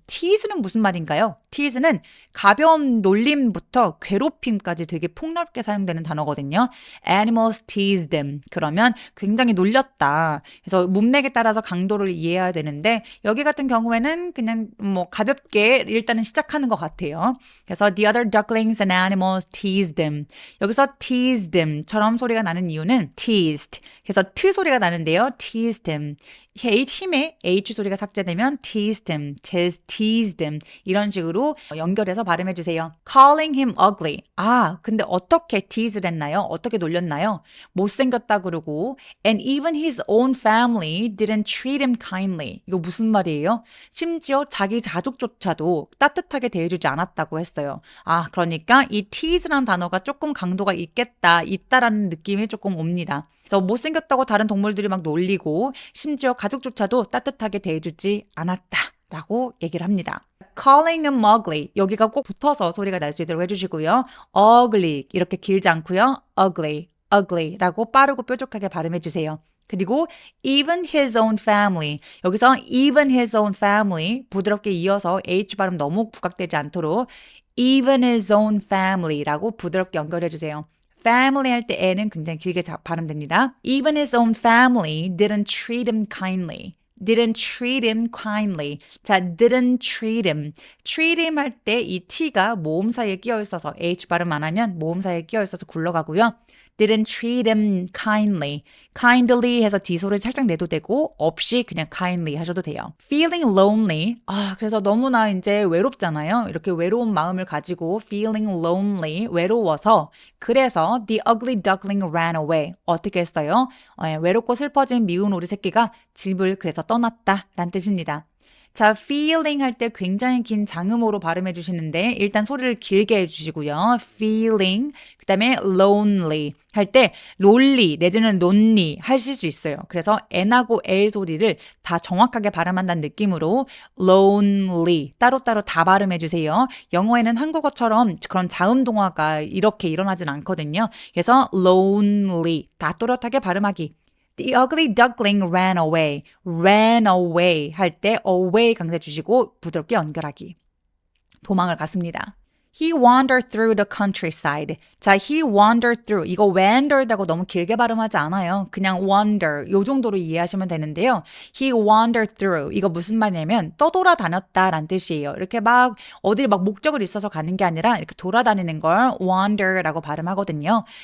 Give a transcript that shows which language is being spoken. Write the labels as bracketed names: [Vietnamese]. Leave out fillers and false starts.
[Korean] tease는 무슨 말인가요? tease는 가벼운 놀림부터 괴롭힘까지 되게 폭넓게 사용되는 단어거든요. [English] Animals teased them. [Korean] 그러면 굉장히 놀렸다. 그래서 문맥에 따라서 강도를 이해해야 되는데 여기 같은 경우에는 그냥 뭐 가볍게 일단은 시작하는 것 같아요. [English] 그래서 the other ducklings and animals teased them. [Korean] 여기서 [English] teased them [Korean] 처럼 소리가 나는 이유는 teased. 그래서 t 소리가 나는데요. [English] teased them. [Korean] 힘에 H 소리가 삭제되면 [English] teased him, [Korean] 이런 식으로 연결해서 발음해 주세요. [English] Calling him ugly. [Korean] 아, 근데 어떻게 tease를 했나요? 어떻게 놀렸나요? 못생겼다 그러고 [English] and even his own family didn't treat him kindly. [Korean] 이거 무슨 말이에요? 심지어 자기 가족조차도 따뜻하게 대해주지 않았다고 했어요. 아, 그러니까 이 tease라는 단어가 조금 강도가 있다라는 느낌이 조금 옵니다. 그래서 못생겼다고 다른 동물들이 막 놀리고 심지어 가족조차도 따뜻하게 대해주지 않았다라고 얘기를 합니다. [English] Calling him ugly. [Korean] 여기가 꼭 붙어서 소리가 날 수 있도록 해주시고요. ugly 이렇게 길지 않고요. ugly라고 빠르고 뾰족하게 발음해주세요. [English] 그리고 even his own family. [Korean] 여기서 [English] even his own family [Korean] 부드럽게 이어서 H 발음 너무 부각되지 않도록 even his own family라고 부드럽게 연결해주세요. family 할 때 N은 굉장히 길게 발음됩니다. [English] Even his own family didn't treat him kindly. didn't treat him kindly. 자, didn't treat him. [Korean] treat him 할 때 이 T가 모음 사이에 끼어 있어서 H 발음 안 하면 모음 사이에 끼어 있어서 굴러가고요. [English] didn't treat him kindly. [Korean] kindly 해서 D 소리 살짝 내도 되고 없이 그냥 kindly 하셔도 돼요. [English] feeling lonely. [Korean] 그래서 너무나 이제 외롭잖아요. 이렇게 외로운 마음을 가지고 [English] feeling lonely, [Korean] 외로워서 그래서 [English] the ugly duckling ran away. [Korean] 어떻게 했어요? 외롭고 슬퍼진 미운 오리 새끼가 집을 그래서 떠났다라는 뜻입니다. 자, feeling 할 때 굉장히 긴 장음으로 발음해 주시는데 일단 소리를 길게 해주시고요. feeling, 그 다음에 lonely 할 때 lonely 내지는 lonely 하실 수 있어요. 그래서 N하고 L 소리를 다 정확하게 발음한다는 느낌으로 lonely 따로따로 다 발음해 주세요. 영어에는 한국어처럼 그런 자음 동화가 이렇게 일어나진 않거든요. 그래서 lonely 다 또렷하게 발음하기. [English] The ugly duckling ran away. [Korean] ran away 할 때 away 강세 주시고 부드럽게 연결하기. 도망을 갔습니다. [English] He wandered through the countryside. 자, he wandered through. [Korean] 이거 wandered하고 너무 길게 발음하지 않아요. 그냥 wander 요 정도로 이해하시면 되는데요. [English] He wandered through. [Korean] 이거 무슨 말이냐면 떠돌아다녔다라는 뜻이에요. 이렇게 막 어딜 막 목적을 있어서 가는 게 아니라 이렇게 돌아다니는 걸 wander라고 발음하거든요.